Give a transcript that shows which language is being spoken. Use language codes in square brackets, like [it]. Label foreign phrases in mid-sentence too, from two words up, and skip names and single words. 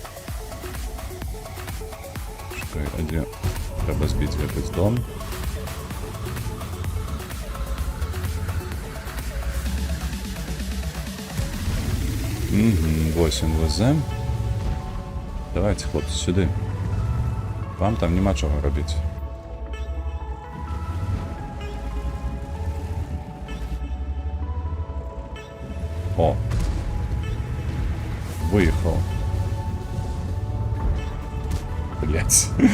[be] А дзе? Трэба збіць гэты дом. Вось ён ВЗ. Давайте, хлопцы, сюды. Вам там нема чого робіць. О! [uk] Виїхав. Блять.